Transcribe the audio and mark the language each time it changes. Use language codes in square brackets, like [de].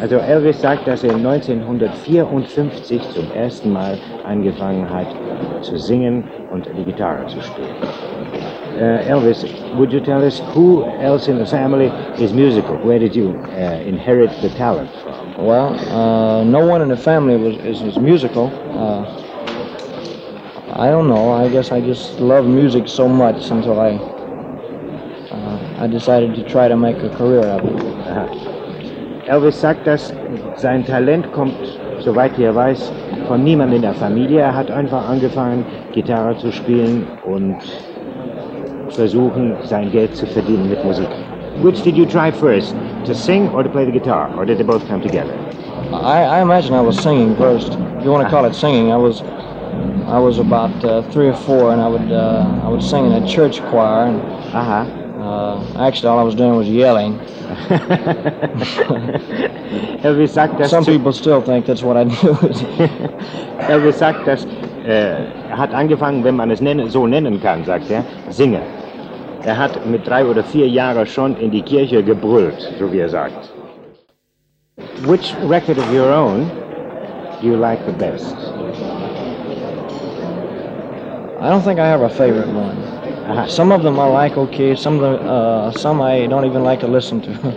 [de] Also Elvis sagt, dass er 1954 zum ersten Mal angefangen hat zu singen und die Gitarre zu spielen. [en] Elvis, would you tell us who else in the family is musical? Where did you inherit the talent from? Well, no one in the family is musical. I don't know. I guess I just love music so much until I decided to try to make a career out of it. [de] Elvis sagt, dass sein Talent kommt, soweit er weiß, von niemandem in der Familie. Er hat einfach angefangen, Gitarre zu spielen und versuchen, sein Geld zu verdienen mit Musik. [en] Which did you try first, to sing or to play the guitar, or did they both come together? I imagine I was singing first. If you want to call it singing, I was about three or four, and I would sing in a church choir. And, actually, all I was doing was yelling. [de] Elvis sagt, dass [en] some people still think that's what I do. [de] Elvis sagt, dass hat angefangen, wenn man es so nennen kann, sagt er, singen. Er hat mit drei oder vier Jahren schon in die Kirche gebrüllt, so wie er sagt. [en] Which record of your own do you like the best? I don't think I have a favorite one. Some of them I like okay, some I don't even like to listen to.